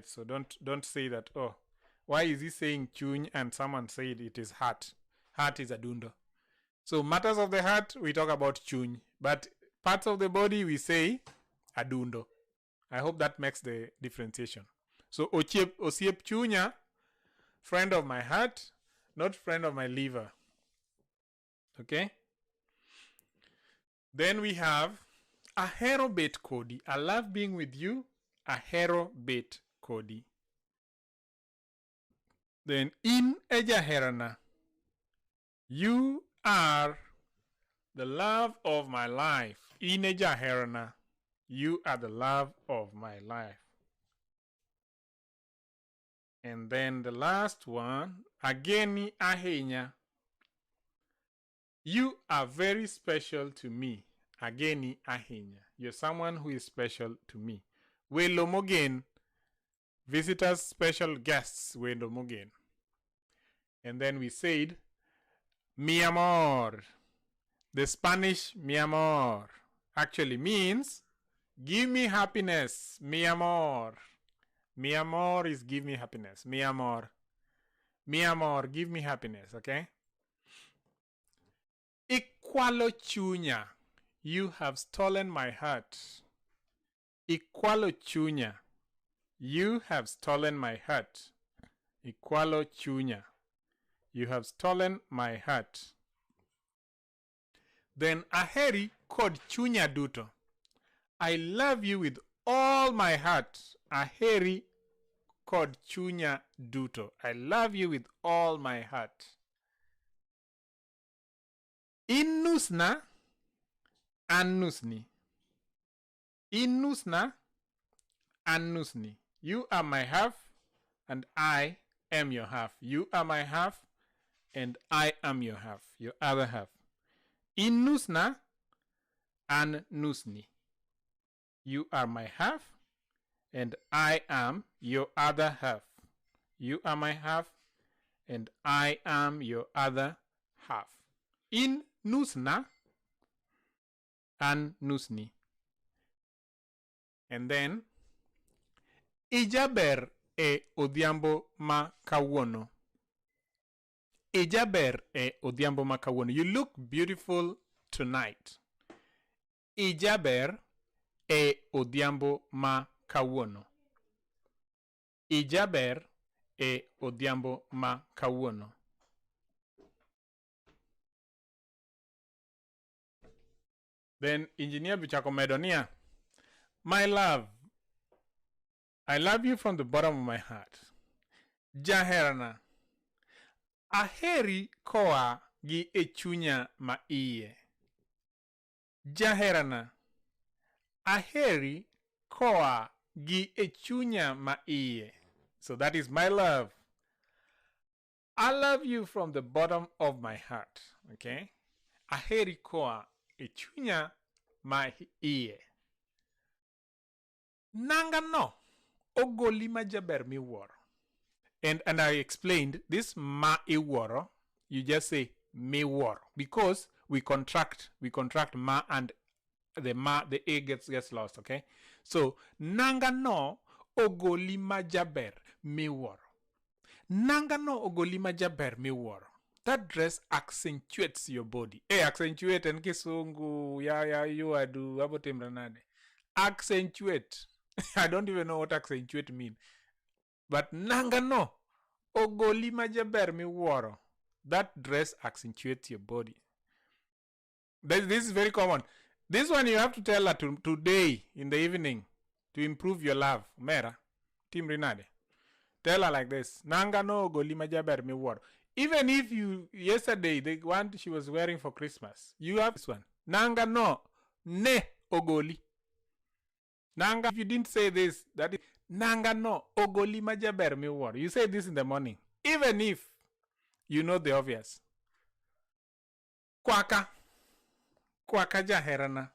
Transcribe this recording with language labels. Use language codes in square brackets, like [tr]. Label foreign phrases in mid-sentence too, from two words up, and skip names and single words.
[en] So don't say that, oh, why is he saying chuny and someone said it is heart? Heart is adundo. So matters of the heart, we talk about chuny. But parts of the body, we say adundo. I hope that makes the differentiation. So [luo] osiep chunya, [en] friend of my heart, not friend of my liver. Okay? Then we have [luo] ahero bet kodi. [en] I love being with you. [luo] Ahero bet kodi. Then in ejaherana. [en] You are the love of my life. [luo] In ejaherana. [en] You are the love of my life. And then the last one, [luo] ageni ahinya. [en] You are very special to me. [luo] Ageni ahinya. [en] You're someone who is special to me. [luo] Welo mogen. [en] Visitors, special guests. [luo] Welo mogen. [en] And then we said, [es] mi amor. [en] The Spanish [es] mi amor [en] actually means give me happiness. [es] Mi amor. Mi amor [en] is give me happiness. [es] Mi amor. Mi amor, [en] give me happiness, [luo] okay? Ikwalo chunya. [en] You have stolen my heart. [luo] Ikwalo chunya. [en] You have stolen my heart. [luo] Ikwalo chunya. [en] You have stolen my heart. [luo] Then aheri kod chunya duto. [en] I love you with all my heart. [luo] Aheri kod chunya duto. [en] I love you with all my heart. Innusna annusni. Innusna annusni. You are my half and I am your half. You are my half and I am your half, your other half. Innusna annusni. You are my half and I am your other half. You are my half and I am your other half. In nusna and nusni. [luo] And then ijaber e odhiambo ma kawuono. Ijaber e odhiambo ma kawuono. You look beautiful tonight. Ijaber e odhiambo ma kawuono. Ijaber e odhiambo ma kawuono. Then engineer bichako medonia. [en] My love, I love you from the bottom of my heart. [luo] Jaherana. Aheri koa gi e chunya ma iye. Jaherana. Aheri koa gi e chunya ma iye. [en] So that is my love. I love you from the bottom of my heart. Okay? [luo] Aheri koa e chunya ma iye. Nanga no ogoli ma jaber miwuoro. [en] And I explained this [luo] ma iwuoro, [en] you just say miwuoro because we contract ma and the a gets lost, okay? [luo] So nanga no ogoli ma jaber miwuoro. Nanga no ogoli ma jaber miwuoro. [en] That dress accentuates your body. Accentuate en kisungu ya you adu abotimranade. Accentuate. I don't even know what accentuate mean. [luo] But nanga no ogoli ma jaber miwuoro. [en] That dress accentuates your body. This is very common. This one you have to tell her today in the evening to improve your love. Mera, Tim Rinade. Tell her like this. [luo] Nanga no ogoli ma jaber miwuoro. [en] Even if yesterday, the one she was wearing for Christmas, you have this one. [luo] Nanga no ne ogoli. Nanga, [en] if you didn't say this, that is [luo] nanga no ogoli ma jaber miwuoro. [en] You say this in the morning. Even if you know the obvious. [luo] Kwaka. Kwaka jaherana.